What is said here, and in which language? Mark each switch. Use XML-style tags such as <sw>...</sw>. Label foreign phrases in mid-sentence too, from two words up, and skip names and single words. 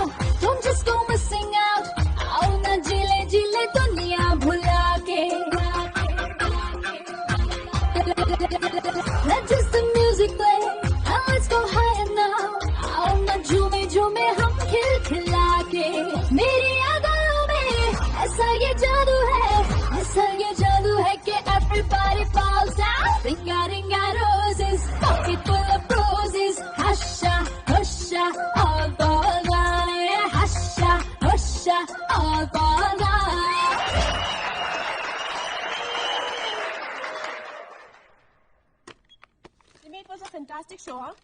<en>Don't just go missing out.</en> <hi>आओ ना जिले जिले दुनिया भुला के.</hi> <en>Let just the music play and let's go higher now.</en> <hi>आओ ना झूमे झूमे हम खिल खिला के. मेरी अदाओं में ऐसा ये जादू है, ऐसा ये जादू है कि</hi> <en>everybody falls down. Ringa ringa roses, pocket full of roses. Husha, husha, all fall down. Yeah, husha, husha, all fall down. Jimmy, it was a fantastic show, huh?</en>